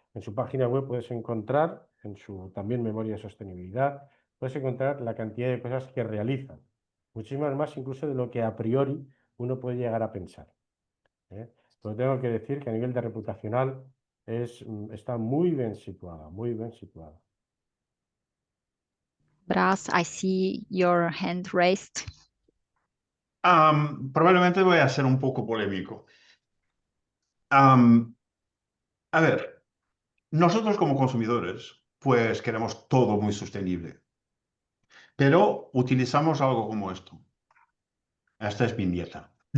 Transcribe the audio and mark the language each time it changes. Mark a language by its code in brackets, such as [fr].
[es] En su página web puedes encontrar, en su también memoria de sostenibilidad, puedes encontrar la cantidad de cosas que realizan, muchísimas más incluso de lo que a priori uno puede llegar a pensar. Pero tengo que decir que a nivel de reputacional está muy bien situada, muy bien situada. [en] Bras, I see your hand raised. [es] Probablemente voy a ser un poco polémico. A ver, nosotros como consumidores, pues queremos todo muy sostenible, pero utilizamos algo como esto. Esta es mi nieta.